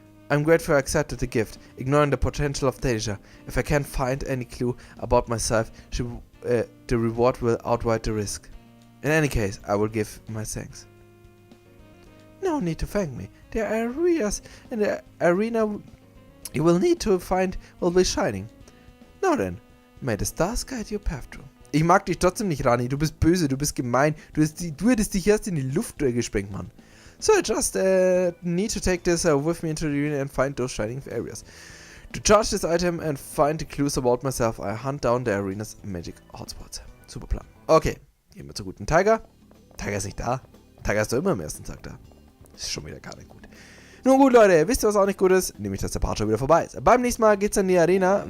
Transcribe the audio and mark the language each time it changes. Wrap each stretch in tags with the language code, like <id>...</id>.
<en>I'm grateful I accepted the gift, ignoring the potential of danger. If I can't find any clue about myself, the reward will outweigh the risk. In any case, I will give my thanks. No need to thank me. The areas in the arena you will need to find will be shining. Now then, may the stars guide your path through.</en> <de>Ich mag dich trotzdem nicht, Rani. Du bist böse, du bist gemein. Du hättest dich erst in die Luft gesprengt, Mann.</de> <en>So I just need to take this with me into the arena and find those shining areas. To charge this item and find the clues about myself, I hunt down the arena's magic hotspots.</en> <de>Super Plan. Okay, gehen wir zur guten Tiger. Tiger ist nicht da. Tiger ist doch immer am ersten Tag da. Ist schon wieder gar nicht gut. Nun gut, Leute, wisst ihr, was auch nicht gut ist? Nämlich, dass der Part schon wieder vorbei ist. Beim nächsten Mal geht's in die Arena.</de>